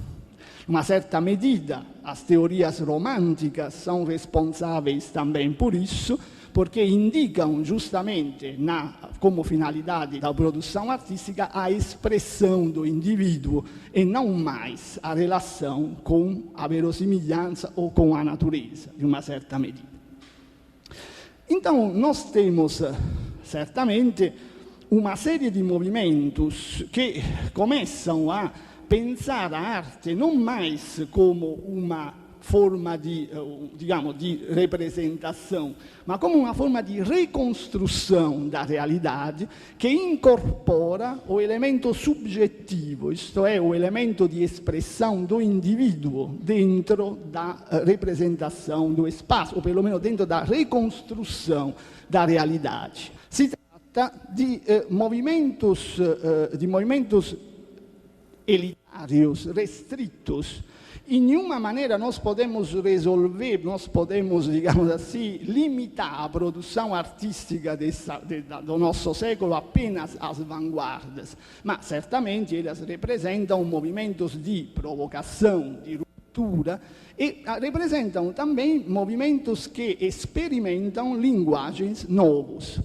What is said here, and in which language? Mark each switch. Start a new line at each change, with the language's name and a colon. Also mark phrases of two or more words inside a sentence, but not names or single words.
Portuguese: Uma certa medida, as teorias românticas são responsáveis também por isso, porque indicam justamente como finalidade da produção artística a expressão do indivíduo e não mais a relação com a verossimilhança ou com a natureza, de uma certa medida. Então, nós temos certamente uma série de movimentos que começam a pensar a arte não mais como uma forma di representação,
Italian: ma come una forma di ricostruzione
Portuguese: da realidade che incorpora o elemento subjetivo, isto é, o elemento di espressão do indivíduo dentro da representação do espaço, ou pelo menos dentro da reconstrução da realidade.
Italian: Si tratta di
Portuguese: movimentos elitários, restritos. Em nenhuma maneira nós podemos resolver, nós podemos, digamos assim, limitar a produção artística do nosso século apenas às vanguardas, mas certamente elas representam movimentos de provocação, de ruptura, e representam também movimentos que experimentam linguagens novos.